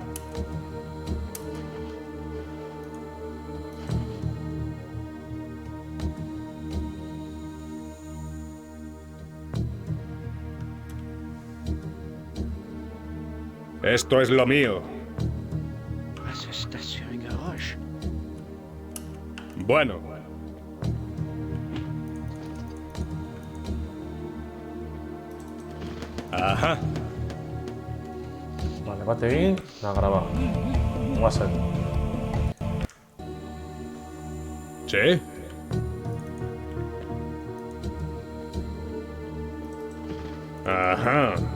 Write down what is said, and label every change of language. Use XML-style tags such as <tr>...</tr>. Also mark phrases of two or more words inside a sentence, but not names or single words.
<es>Esto es lo mío. Bueno. Ajá. Vale,</es> <eu>bat egin, da graba. Guazen.</eu> <es>¿Sí? Ajá.</es>